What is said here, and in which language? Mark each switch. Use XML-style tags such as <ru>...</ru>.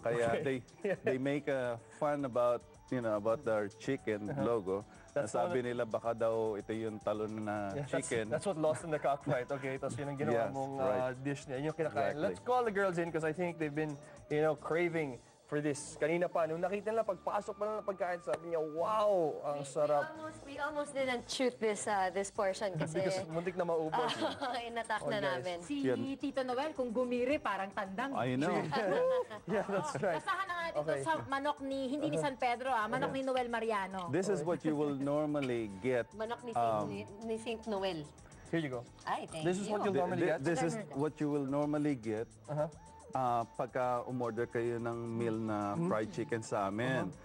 <en>Kaya they make a fun about their chicken logo.</en> <tl>Sabi nila baka daw ito yung talon na chicken.</tl> <en>That's what lost in the cockfight.</en> <tl>Okay, tapos yun ang ginawa mong dish niya. Yun yung kinakain.</tl> <en>Let's call the girls in because I think they've been, craving for this.</en> <tl>Kanina pa, nung nakita nila, pagpasok pa lang ng pagkain, sabi niya, wow, ang sarap.</tl> <en>We almost didn't shoot this portion kasi</en> <tl>Because muntik na maubos. inatak na namin. Si Tito Noel, kung gumiri, parang tandang.</tl> <en>I know. Yeah, that's right.</en> <tl>Basahan na nga dito sa manok hindi ni San Pedro, manok ni Noel Mariano.</tl> <en>This is what you will normally get.</en> <tl>Manok ni Saint Noel.</tl> <en>Here you go. Ay, thank This is what you. you'll normally get. This is what you will normally get Uh-huh.</en> <tl>pagka umorder kayo ng meal na fried chicken sa amin.</tl>